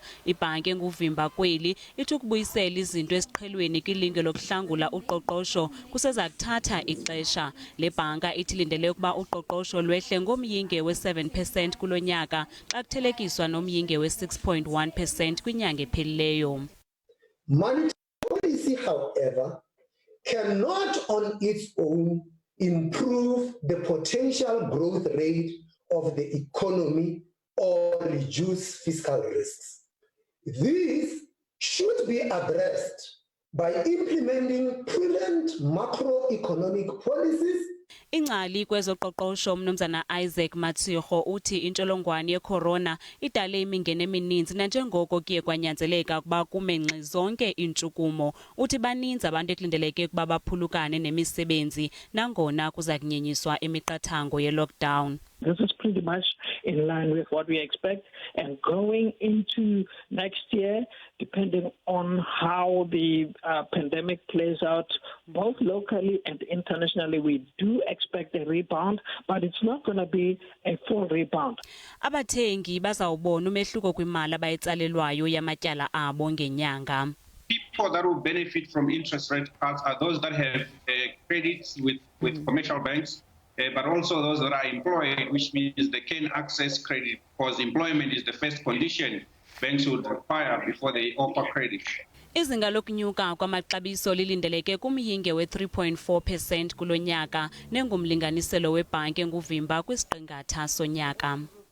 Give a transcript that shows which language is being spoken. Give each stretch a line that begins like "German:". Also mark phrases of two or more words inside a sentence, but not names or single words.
Xhosa: Ibhanka enguvimba kweli ithi ukubuyisela izinto esiqhelweni kwilinge lokuhlangula uqoqosho kuseza kuthatha ixesha. Le bhanka ithi lindele ukuba uqoqosho lwehle ngomyinge we-7% kulo nyaka xa kuthelekiswa nomyinge we-6.1% kwinyanga ephelileyo.
English: Monetary policy, however, cannot on its own improve the potential growth rate of the economy or reduce fiscal risks. These should be addressed by implementing prudent macroeconomic policies.
Xhosa: Ingcali kwezoqoqosho Mnumzana Isaac Matsirho uthi intsholongwane ye-corona idale imingeni emininzi nanjengoko kuye kwanyanzeleka ukuba kume ngxi zonke iintshukumo. Uthi baninzi abantu ekulindeleke ukuba baphulukane nemisebenzi nangona kuza kunyenyiswa imiqathango ye-lockdown.
English: This is pretty much in line with what we expect, and going into next year, depending on how the pandemic plays out, both locally and internationally, we do expect a rebound, but it's not going to be a full rebound.
Xhosa: Abathengi bazawubona umehluko kwimali abayitsalelwayo yamatyala abo ngenyanga.
English: People that will benefit from interest rate cuts are those that have credits with commercial banks. But also those that are employed, which means they can access credit because employment is the first condition banks would require before they offer credit.
Xhosa: Izinga lokunyuka kwamaxabiso lilindeleke kumyinge we-3.4% kulo nyaka nengumlinganiselo webhanki enguvimba kwisiqingatha sonyaka.